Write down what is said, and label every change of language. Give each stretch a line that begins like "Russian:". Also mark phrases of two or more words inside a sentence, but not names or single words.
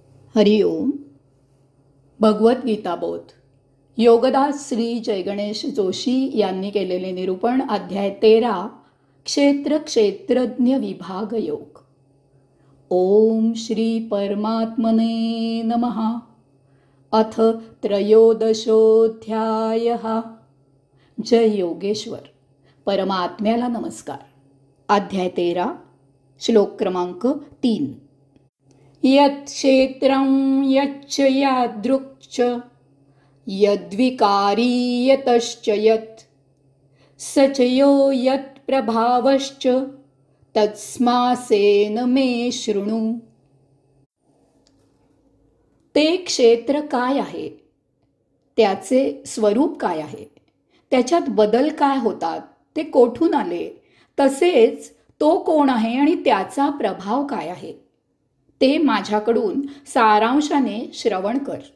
Marathi: हरिओम. भगवद्गीता बोध योगदास श्री जयगणेश जोशी यांनी केलेले निरूपण. अध्याय 13 क्षेत्र क्षेत्रज्ञ विभाग योग.
Sanskrit: ओम श्री परमात्मने नमः. अथ त्रयोदशोऽध्यायः.
Marathi: जय योगेश्वर. परमात्म्याला नमस्कार. अध्याय 13 श्लोक क्रमांक 3.
Sanskrit: यत् क्षेत्रं यच्च यादृक् यद्विकारी यतश्च यत् स च यो यत् प्रभावश्च तस्मासेन मे शृणु.
Marathi: ते क्षेत्र काय आहे, त्याचे स्वरूप काय आहे, त्याच्यात बदल काय होतात, ते कोठून आले, तसेच तो कोण आहे आणि त्याचा प्रभाव काय आहे, ते माझ्याकडून सारांशाने श्रवण कर.